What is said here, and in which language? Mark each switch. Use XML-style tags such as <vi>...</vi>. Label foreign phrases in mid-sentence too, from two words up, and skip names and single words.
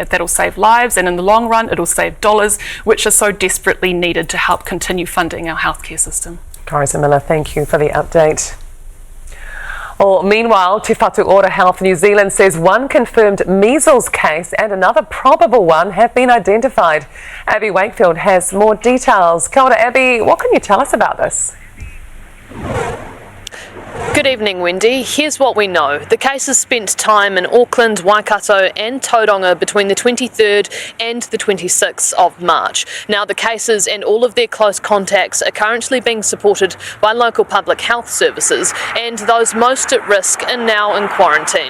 <en>That'll save lives, and in the long run, it'll save dollars, which are so desperately needed to help continue funding our healthcare system. Carissa Miller, thank you for the update. Meanwhile, Te Whatu Ora Health New Zealand says one confirmed measles case and another probable one have been identified. Abby Wakefield has more details.</en> <mi>Kia ora, Abby,</mi> <en>what can you tell us about this? Good evening, Wendy. Here's what we know. The cases spent time in Auckland, Waikato and Tauranga between the 23rd and the 26th of March. Now, the cases and all of their close contacts are currently being supported by local public health services, and those most at risk are now in quarantine.</en>